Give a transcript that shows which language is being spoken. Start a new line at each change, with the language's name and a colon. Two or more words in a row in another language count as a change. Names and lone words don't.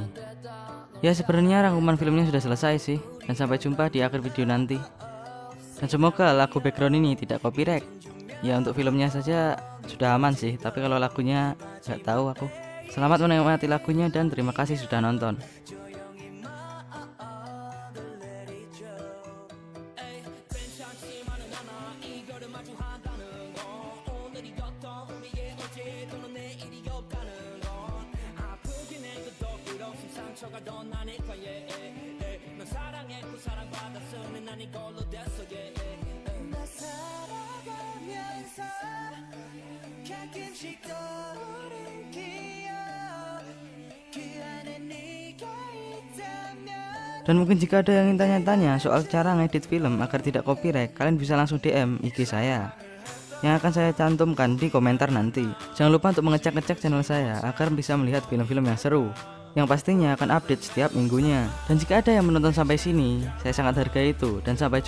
Indonesian: Ya sebenarnya rangkuman filmnya sudah selesai sih. Dan sampai jumpa di akhir video nanti. Dan semoga lagu background ini tidak copyright. Ya untuk filmnya saja sudah aman sih, tapi kalau lagunya nggak tahu aku. Selamat menikmati lagunya dan terima kasih sudah nonton.
Korean: 상처가 더 나니까 널 사랑했고 사랑받았으면 난 이걸로 됐어 나 살아가면서 가끔씩 떠오른 기억 그 안에 네가 있다면.
Indonesian: Dan mungkin jika ada yang ingin tanya-tanya soal cara ngedit film agar tidak copyright, kalian bisa langsung DM IG saya yang akan saya cantumkan di komentar nanti. Jangan lupa untuk mengecek-ngecek channel saya agar bisa melihat film-film yang seru yang pastinya akan update setiap minggunya. Dan jika ada yang menonton sampai sini, saya sangat hargai itu.